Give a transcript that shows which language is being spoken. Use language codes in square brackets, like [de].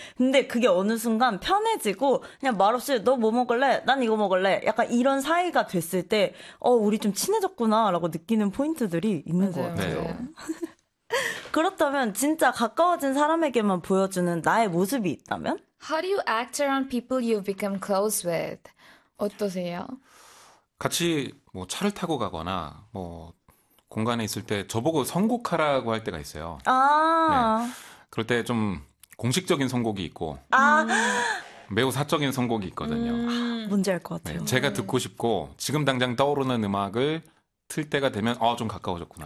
[ko] 근데 그게 어느 순간 편해지고 그냥 말없이 너뭐 먹을래? 난 이거 먹을래? 약간 이런 사이가 됐을 때 우리 좀 친해졌구나라고 느끼는 포인트들이 있는 것 맞아요, 같아요. 맞아요. 그렇다면 진짜 가까워진 사람에게만 보여주는 나의 모습이 있다면? [en] How do you act around people you become close with? [ko] 어떠세요? 같이 뭐 차를 타고 가거나 뭐 공간에 있을 때 저보고 선곡하라고 할 때가 있어요. 네. 그럴 때좀 공식적인 선곡이 있고 매우 사적인 선곡이 있거든요. 뭔지 알것 네. 같아요. 제가 듣고 싶고 지금 당장 떠오르는 음악을 틀 때가 되면 좀 가까워졌구나.